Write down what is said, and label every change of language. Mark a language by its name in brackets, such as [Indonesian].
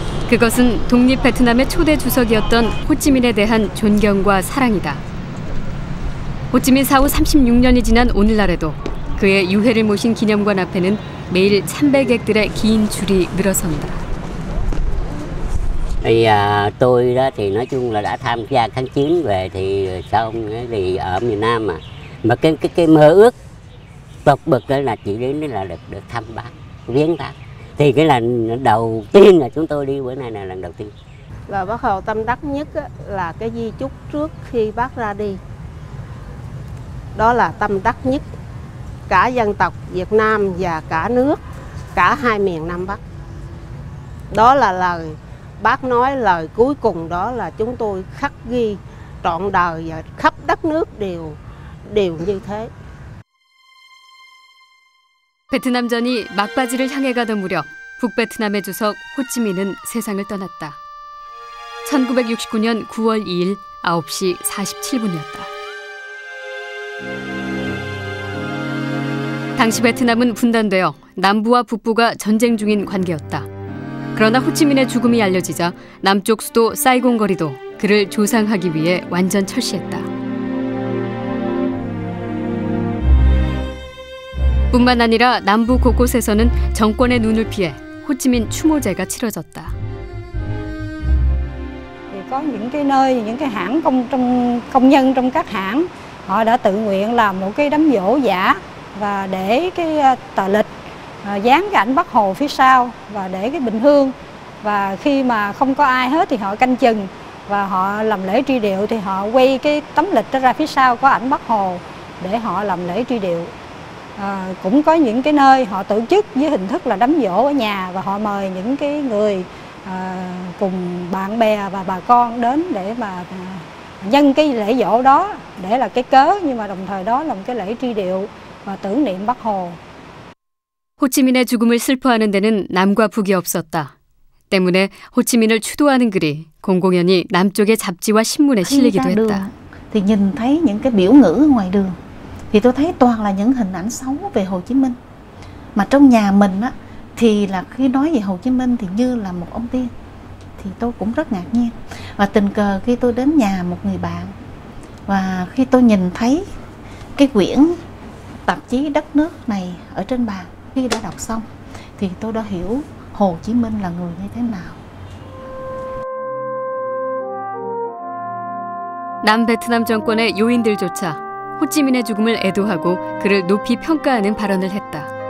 [Korean] 그것은 독립 베트남의 초대 주석이었던 호찌민에 대한 존경과 사랑이다. 호찌민 사후 36년이 지난 오늘날에도 그의 유해를 모신 기념관 앞에는 매일 참배객들의 긴 줄이 늘어선다. [Vietnamese] Tôi đó thì nói chung là đã tham gia kháng chiến về thì xong thì ở miền Nam mà cái mơ ước tột bực đó là chỉ đến là được thăm Bác, viếng Bác. Thì cái lần đầu tiên là chúng tôi đi bữa nay là lần đầu tiên. Và Bác Hồ tâm đắc nhất là cái di chúc trước khi Bác ra đi. Đó là tâm đắc nhất cả dân tộc Việt Nam và cả nước, cả hai miền Nam Bắc. Đó là lời Bác nói, lời cuối cùng đó là chúng tôi khắc ghi trọn đời và khắp đất nước đều như thế. [Korean] 베트남전이 막바지를 향해 가던 무렵 북베트남의 주석 호찌민은 세상을 떠났다. 1969년 9월 2일 9시 47분이었다. 당시 베트남은 분단되어 남부와 북부가 전쟁 중인 관계였다. 그러나 호찌민의 죽음이 알려지자 남쪽 수도 사이공 거리도 그를 조상하기 위해 완전 철시했다. 뿐만 아니라 남부 곳곳에서는 정권의 눈을 피해 호찌민 추모제가 치러졌다. [Vietnamese] Có những cái nơi, những cái hãng công nhân trong các hãng họ đã tự nguyện làm một cái đám giỗ giả và để cái tờ lịch dán cái ảnh Bác Hồ phía sau và để cái bình hương, và khi mà không có ai hết thì họ canh chừng và họ làm lễ truy điệu thì họ quay cái tấm lịch đó ra phía sau có ảnh Bác Hồ để họ làm lễ truy điệu. Cũng có những cái nơi họ tổ chức với hình thức là đám giỗ ở nhà và họ mời những cái người cùng bạn bè và bà con đến để mà nhân cái lễ giỗ đó để là cái cớ, nhưng mà đồng thời đó là một cái lễ truy điệu và tưởng niệm Bác Hồ. [Korean] 호치민의 죽음을 슬퍼하는 데는 남과 북이 없었다. 때문에 호치민을 추도하는 글이 공공연히 남쪽의 잡지와 신문에 실리기도 했다. [Vietnamese] thì nhìn thấy những cái biểu ngữ ở ngoài đường thì tôi thấy toàn là những hình ảnh xấu về Hồ Chí Minh. Mà trong nhà mình á thì là khi nói về Hồ Chí Minh thì như là một ông tiên. Thì tôi cũng rất ngạc nhiên. Và tình cờ khi tôi đến nhà một người bạn và khi tôi nhìn thấy cái quyển tạp chí Đất nước này ở trên bàn, khi đã đọc xong thì tôi đã hiểu Hồ Chí Minh là người như thế nào. [Korean] 남베트남 정권의 요인들조차 호찌민의 죽음을 애도하고 그를 높이 평가하는 발언을 했다.